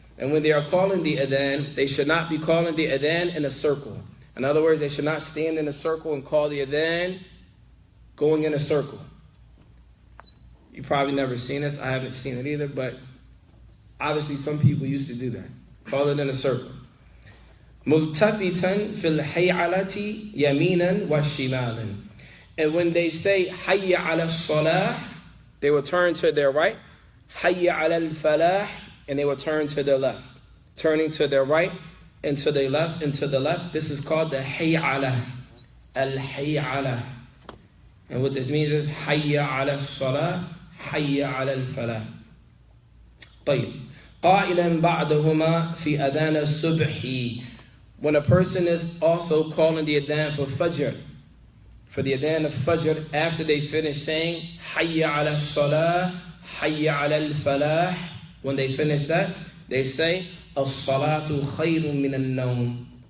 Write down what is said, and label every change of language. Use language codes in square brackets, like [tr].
[en] And when they are calling the adhan, they should not be calling the adhan in a circle. In other words, they should not stand in a circle and call the adhan going in a circle. You've probably never seen this. I haven't seen it either, but obviously some people used to do that. Call it in a circle. [ar] ملتفتا في الحيعلة يمينا وشمالا. [en] And when they say [ar] حي على الصلاة, [en] they will turn to their right. [ar] حي على الفلاح, [en] and they will turn to their left. Turning to their right and to their left and to the left. This is called the حيعلة. [ar] الحيعلة. [en] And what this means is [ar] حي على الصلاة حي على الفلاح. طيب. قائلا بعدهما في أذان الصبح. [en] When a person is also calling the adhan for fajr, for the adhan of fajr, after they finish saying hayya ala salah, hayya ala al-falah, when they finish that, they say as-salatu khayrun min al-nawm.